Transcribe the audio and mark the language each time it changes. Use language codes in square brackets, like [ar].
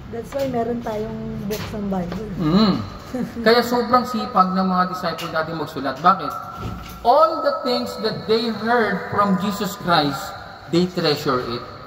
[en] That's why [tl] meron tayong books ng Bible. Kaya sobrang sipag ng mga disciple dati magsulat. Bakit? [en] All the things that they heard from Jesus Christ, they treasure it.